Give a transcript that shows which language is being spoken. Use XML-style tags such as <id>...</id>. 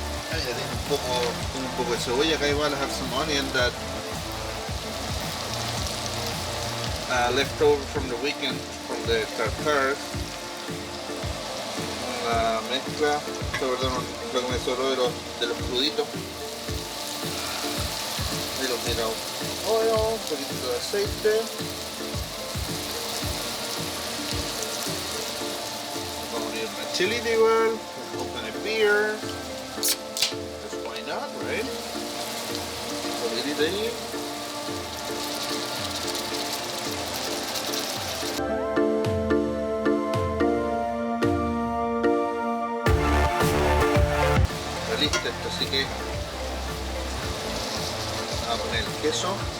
<es>Tengo un poco de cebolla acá igual.</es> <en>I have some onion that left over from the weekend from the tartars.</en> <es>La mezcla, perdón, lo que me sobró de los cruditos. Y los mira oil, un poquito de aceite.</es> <en>Chili</en> <es>igual,</es> <en>open a beer, just why not, right? A little</en> <es>tomatito ahí. Está listo esto, así que vamos a poner el queso.</es>